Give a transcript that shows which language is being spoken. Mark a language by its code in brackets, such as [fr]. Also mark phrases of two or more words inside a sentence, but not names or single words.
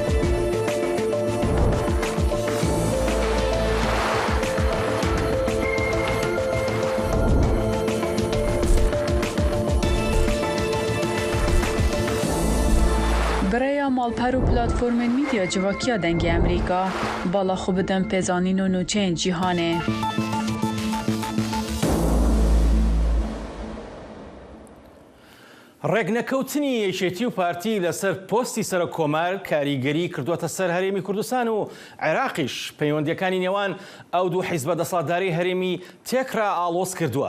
[ku] برای مالپەر و پلاتفۆرمên میدیا civakîya dengê Amerîka bala xwe bidin pêzanîn û nûçeyên cîhanê. [ckb] ڕێگنەکەوتنی یەکێتی و پارتی لەسەر پۆستی سەرۆک کۆمار کاریگەری کردووەتە سەر هەرێمی کوردستان و عێراقیش پەیوەندیەکانی نێوان ئەو دوو حیزبە دەسەڵاتداری هەرێمی تێکرا ئاڵۆز کردووە.